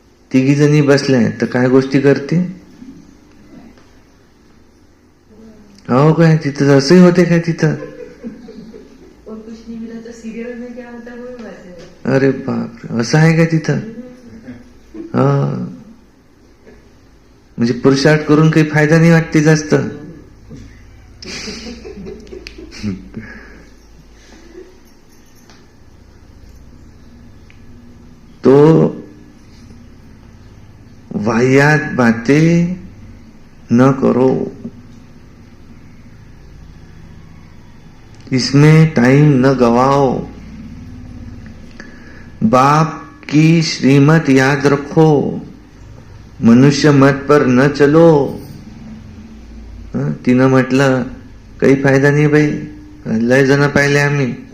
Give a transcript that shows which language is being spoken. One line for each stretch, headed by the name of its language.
Marathi: तिघी जणी बसल्या तर काय गोष्टी करते? हो काय तिथं असंही होते काय तिथं?
Hindi: और कुछ नहीं मिला तो सीरियल में क्या होता है वो भी बताते
Marathi: अरे बाप रे, असं आहे का तिथं? हा, म्हणजे पुरुषार्थ करून काही फायदा नाही वाटते जास्त.
Hindi: तो वाहियात बातें न करो, इसमें टाइम न गवाओ. बाप की श्रीमत याद रखो, मनुष्य मत पर न चलो.
Marathi: तिनं म्हटलं काही फायदा नाही बाई, लय जण पाहिले आम्ही.